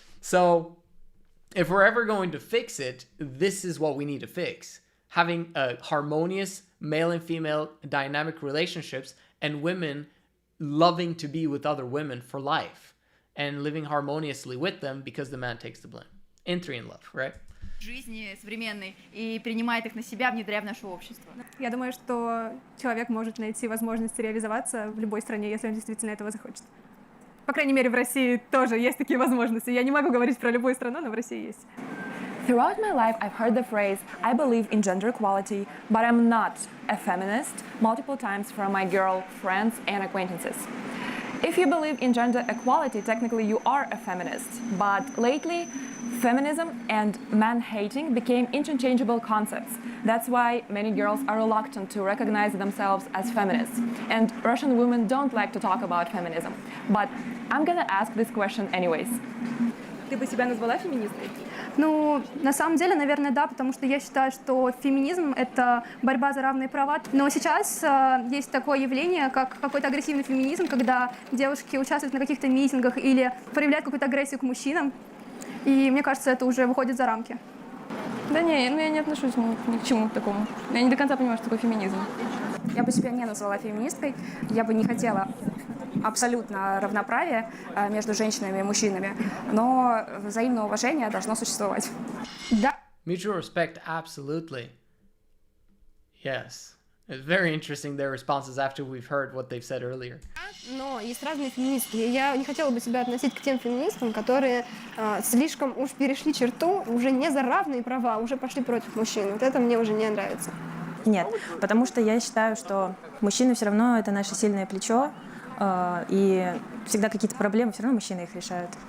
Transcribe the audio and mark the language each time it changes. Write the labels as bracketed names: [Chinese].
[English] So if we're ever going to fix it, this is what we need to fix. Having a harmonious male and female dynamic relationships, and women loving to be with other women for life and living harmoniously with them because the man takes the blame. In 3 in Love, right? [Russian] Жизни современной и принимает их на себя, внедряя в наше общество. Я думаю, что человек может найти возможность реализоваться в любой стране, если он действительно этого захочет. По крайней мере, в России тоже есть такие возможности. Я не могу говорить про любую страну, но в России есть. [English] Throughout my life, I've heard the phrase, I believe in gender equality, but I'm not a feminist, multiple times from my girl friends and acquaintances. If you believe in gender equality, technically you are a feminist, but lately, feminism and man-hating became interchangeable concepts. That's why many girls are reluctant to recognize themselves as feminists. And Russian women don't like to talk about feminism. But I'm gonna ask this question anyways. [Russian] Ты бы себя назвала феминисткой? Ну, на самом деле, наверное, да, потому что я считаю, что феминизм — это борьба за равные права. Но сейчас есть такое явление, как какой-то агрессивный феминизм, когда девушки участвуют на каких-то митингах или проявляют какую-то агрессию к мужчинам. И мне кажется, это уже выходит за рамки. Да не, ну я не отношусь ни к чему такому. Я не до конца понимаю, что такое феминизм. Я бы себя не назвала феминисткой. Я бы не хотела абсолютно равноправия между женщинами и мужчинами, но взаимное уважение должно существовать. Да. [English] Mutual respect, absolutely. Yes. It's very interesting, their responses after we've heard what they've said earlier. [Russian] Но есть разные феминистки. Я не хотела бы себя относить к тем феминисткам, которые слишком уж перешли черту, уже не за равные права, уже пошли против мужчин. Вот это мне уже не нравится. Нет, потому что я считаю, что мужчины все равно это наше сильное плечо, и всегда какие-то проблемы, все равно мужчины их решают.